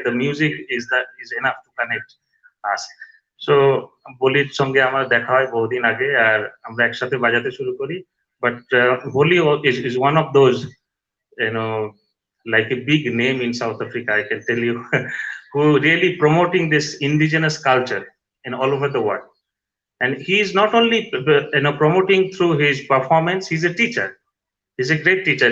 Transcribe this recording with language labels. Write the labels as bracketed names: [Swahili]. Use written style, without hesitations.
[English] The music is enough to connect us. [Bangla] So বলির সঙ্গে আমার দেখা হয় বহুদিন আগে, আর আমরা একসাথে বাজাতে শুরু করি। [English] But Volley is one of those, like a big name in South Africa, I can tell you, who really promoting this indigenous culture in all over the world. And he is not only promoting through his performance, he's a teacher. He's a great teacher.